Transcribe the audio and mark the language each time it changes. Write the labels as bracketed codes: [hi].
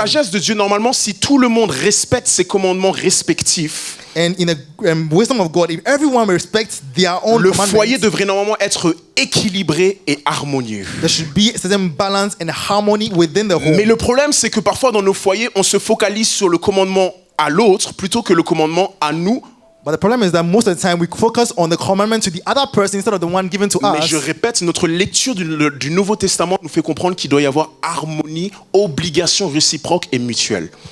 [fr] sagesse de Dieu, normalement, si tout le monde respecte ses commandements respectifs, [en] And in the wisdom of God, if everyone respects their own [fr] le foyer [en] commandments, [fr] devrait normalement être équilibré et harmonieux. [en] there should be a certain balance and harmony within the home. [fr] Mais le problème, c'est que parfois dans nos foyers, on se focalise sur le commandement à l'autre plutôt que le commandement à nous. [en] But the problem is that most of the time we focus on the commandment to the other person instead of the one given to [fr] Mais [en] us. [fr] je répète, notre lecture du Nouveau Testament nous fait comprendre qu'il doit y avoir harmonie, obligation réciproque et mutuelle.